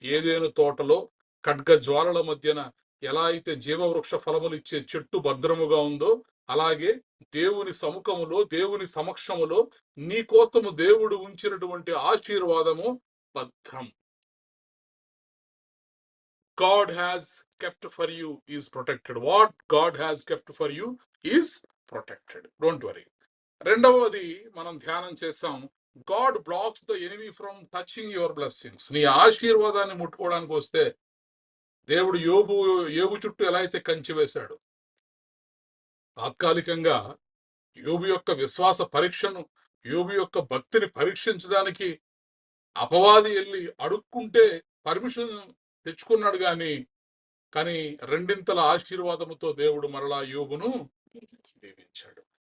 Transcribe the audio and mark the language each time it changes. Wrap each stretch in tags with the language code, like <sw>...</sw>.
<te>ఏదేను తోటలో ఖడ్గ జ్వాలల మధ్యన ఎలా అయితే జీవవృక్ష ఫలములు ఇచ్చే చెట్టు భద్రముగా ఉందో, అలాగే దేవుని సముఖములో, దేవుని సమక్షములో నీ కోసము దేవుడు ఉంచినటువంటి ఆశీర్వాదము భద్రం.</te> <en>God has kept for you is protected. What God has kept for you is protected. Don't worry.</en> <te>రెండవది మనం ధ్యానం చేసాం,</te> <en>God blocks the enemy from touching your blessings.</en> <te>నీ ఆశీర్వాదాన్ని ముట్టుకోవడానికి వస్తే దేవుడు యోబు చుట్టూ ఎలా అయితే కంచి వేశాడు, తాత్కాలికంగా యోబు యొక్క విశ్వాస పరీక్షను, యోబు యొక్క భక్తిని పరీక్షించడానికి అపవాది వెళ్ళి అడుక్కుంటే పర్మిషన్ తెచ్చుకున్నాడు కానీ రెండింతల ఆశీర్వాదముతో దేవుడు మరలా యోబును దీవించాడు.</te>